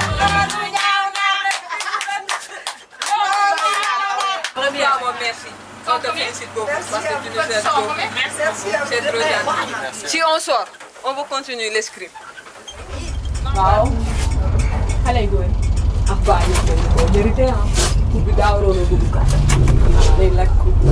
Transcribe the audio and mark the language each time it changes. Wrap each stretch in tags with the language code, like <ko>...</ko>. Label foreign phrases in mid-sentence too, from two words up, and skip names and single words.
<fr>Très bien, merci. On te félicite beaucoup parce que tu nous aides beaucoup. Merci. C'est trop gentil. Si on sort, on va continuer l'escrime. Wow. Allez, go.</fr> <id>Apa ini kok jadi teh? Kita orang buka. Ada laku.</id>